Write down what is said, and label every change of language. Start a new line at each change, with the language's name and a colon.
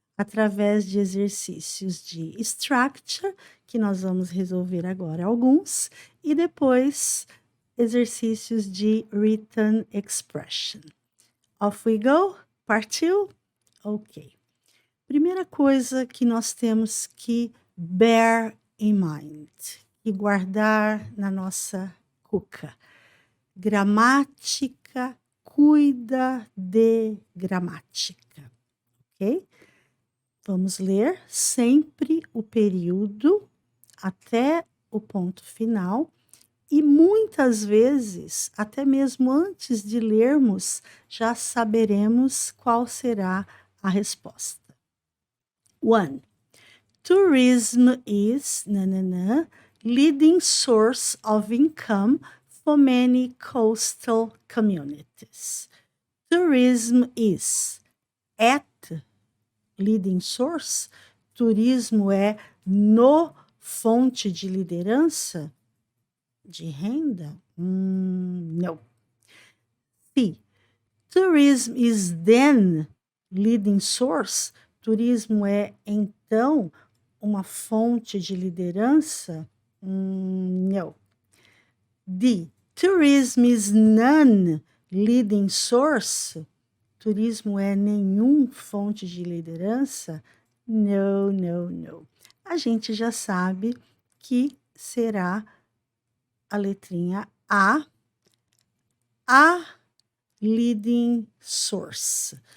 Portuguese: Através de exercícios de structure, que nós vamos resolver agora alguns, e depois exercícios de written expression.
English: Off we go?
Portuguese: Partiu? Ok. Primeira coisa que nós temos que
English: bear in mind,
Portuguese: e guardar na nossa cuca. Gramática cuida de gramática, ok? Vamos ler sempre o período até o ponto final e muitas vezes, até mesmo antes de lermos, já saberemos qual será a resposta. 1.
English: Tourism is leading source of income for many coastal communities. Tourism is at leading source.
Portuguese: Turismo é no fonte de liderança de renda?
English: No. C. Tourism is then leading source.
Portuguese: Turismo é, então, uma fonte de liderança?
English: No. D. Tourism is none leading source.
Portuguese: Turismo é nenhum fonte de liderança?
English: No, no, no.
Portuguese: A gente já sabe que será a letrinha A leading source.